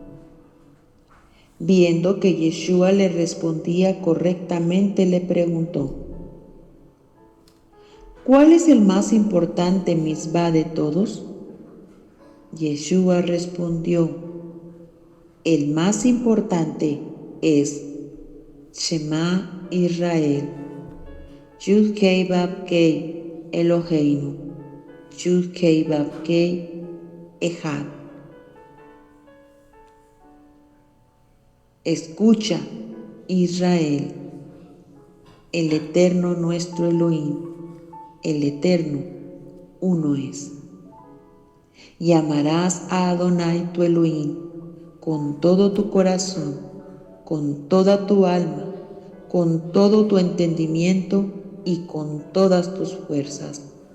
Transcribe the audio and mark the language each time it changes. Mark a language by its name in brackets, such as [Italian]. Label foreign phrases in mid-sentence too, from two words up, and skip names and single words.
[Spanish] Viendo que Yeshua le respondía correctamente, le preguntó: ¿cuál es el más importante mitzvah de todos? Yeshua respondió: el más importante es [Hebrew] שמע ישראל יוד קי ואו קי אלהינו יוד קי ואו קי אחד. [Spanish] Escucha, Israel, el Eterno nuestro Elohim, el Eterno uno es. Y amarás a Adonai tu Elohim con todo tu corazón, con toda tu alma, con todo tu entendimiento y con todas tus fuerzas.